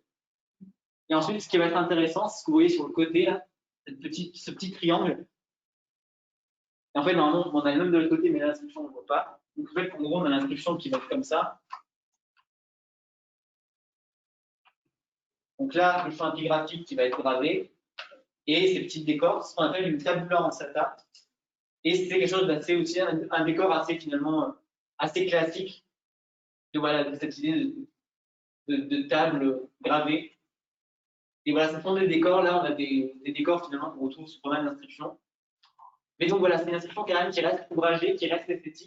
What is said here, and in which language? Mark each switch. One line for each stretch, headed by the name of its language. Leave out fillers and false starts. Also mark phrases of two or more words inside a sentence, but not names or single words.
French: Et ensuite, ce qui va être intéressant, c'est ce que vous voyez sur le côté, là, ce petit triangle. Et en fait, normalement, on a le même de l'autre côté, mais l'inscription, on ne le voit pas. Donc en fait, en gros, on a l'inscription qui va être comme ça. Donc là, je fais un petit graphique qui va être gravé. Et ces petits décors, c'est ce qu'on appelle une
Latin: tabula ansata.
French: Et c'est quelque chose d'assez aussi, un décor assez finalement assez classique de, voilà, de cette idée de table gravée. Et voilà, ce sont des décors. Là, on a des décors finalement qu'on retrouve sur pas mal d'inscriptions. Mais donc voilà, c'est une inscription qui reste ouvragée, qui reste esthétique.